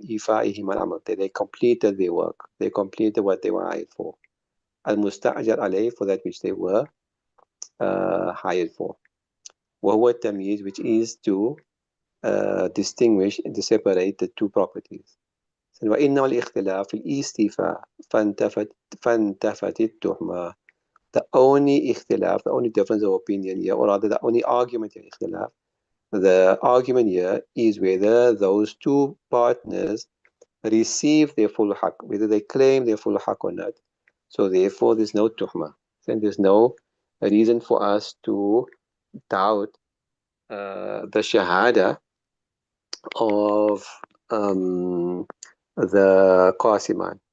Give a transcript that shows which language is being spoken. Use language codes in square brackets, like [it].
[ar] إِيفَائِهِمَا الْعَمَلِ. [en] They completed their work. They completed what they were hired for. [ar] الْمُسْتَعْجَرْ عَلَيْهِ, [en] for that which they were hired for. [ar] وَهُوَ التَّمْيِيزُ, [en] which is to distinguish and to separate the two properties. [ar] وإنما الاختلاف في الاستيفاء فانتفت التهمة. [en] The only اختلاف, the only difference of opinion here, or rather the only argument here, اختلاف, the argument here is whether those two partners receive their full haqq, whether they claim their full haqq or not. So therefore there's no tuhma, and there's no reason for us to doubt the shahada of the Qasiman.